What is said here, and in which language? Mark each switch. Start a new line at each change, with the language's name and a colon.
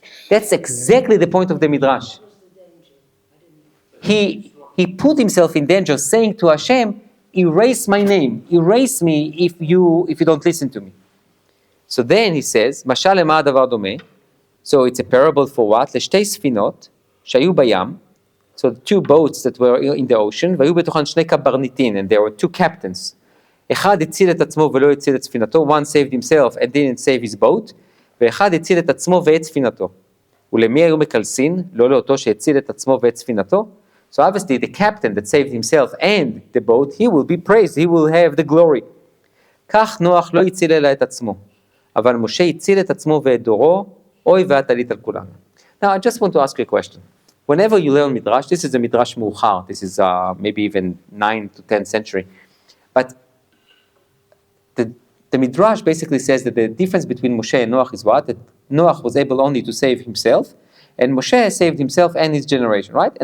English: That's exactly the point of the Midrash. He put himself in danger saying to Hashem, erase my name, erase me if you don't listen to me. So then he says,
Hebrew: Mashal lema davar domeh.
English: So it's a parable for what?
Hebrew: Leshtei sfinot, shayu bayam.
English: So the two boats that were in the ocean,
Hebrew: והיו בתוכן שני קברניטים,
English: and there were two captains.
Hebrew: אחד הציל את עצמו ולא הציל את ספינתו,
English: one saved himself and didn't save his boat,
Hebrew: ואחד הציל את עצמו ואת ספינתו. ולמי היו מקלסין? לא לאותו שהציל את עצמו ואת ספינתו.
English: So obviously the captain that saved himself and the boat, he will be praised, he will have the glory.
Hebrew: כך נוח לא הציל אלא את עצמו, אבל משה הציל את עצמו ואת דורו, אוי ואת עלית על כולנו.
English: Now I just want to ask you a question. Whenever you learn Midrash, this is a Midrash Mu'char, this is maybe even 9th to 10th century, but the Midrash basically says that the difference between Moshe and Noach is what? That Noach was able only to save himself, and Moshe saved himself and his generation, right?